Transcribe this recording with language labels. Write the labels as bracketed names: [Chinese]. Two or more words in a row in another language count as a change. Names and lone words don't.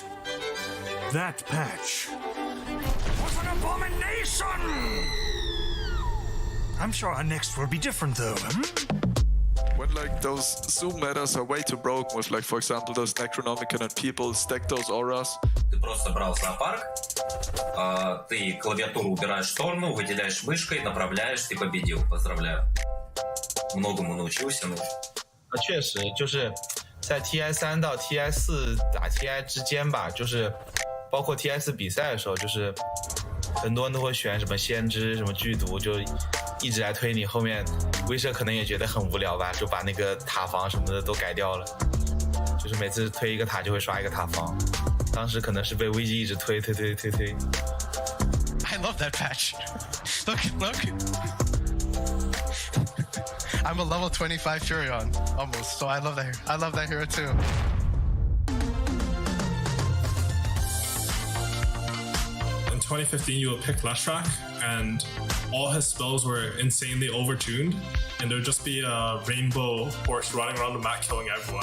[English] That patch was an abomination! I'm sure our next will be different, though. When like those zoom metas are way too broken with like, for example, those Necronomicon and people stack those auras. [Russian] Ты просто брал зоопарк, ты клавиатуру убираешь в сторону, выделяешь мышкой, направляешь, ты победил. Поздравляю. Многому научился. [Chinese] 确实就是在 TI3 到 TI4 打 TI 之间吧，就是包括 TI4 比赛的时候，就是很多人都会选什么先知、什么剧毒，就一直来推你。后面威慑可能也觉得很无聊吧，就把那个塔防什么的都改掉了，就是每次推一个塔就会刷一个塔防。当时可能是被 VG 一直推。 [English] I love that patch. Look. I'm a level 25 Furion almost, so I love that hero too. In 2015, you would pick Leshrac, and all his spells were insanely overtuned, and there would just be a rainbow horse running around the map killing everyone.